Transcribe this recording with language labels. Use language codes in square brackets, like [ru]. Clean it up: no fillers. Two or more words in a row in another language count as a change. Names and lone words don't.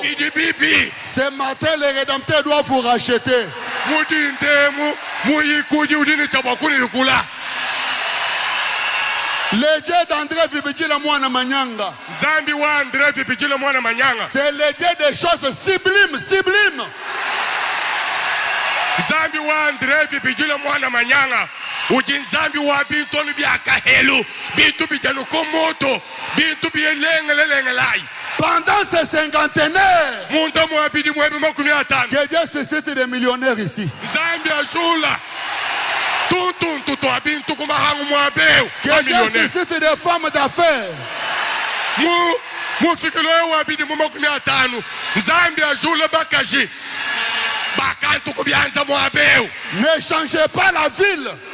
[fr] Ce matin, le Rédempteur doit vous racheter. Le Dieu d'André Vibijila Mwana Manyanga. C'est le Dieu des choses sublimes, sublimes. [cjk] Zambi wa André Vibijila Mwana Manyanga. Zambi wa bintu byakahelu, bintu bijano komoto, bintu biyelengelelai. [fr] Pendant ces cinquantenaires, que Dieu suscite des millionnaires ici. Que Dieu suscite des femmes d'affaires. Ne changez pas la ville.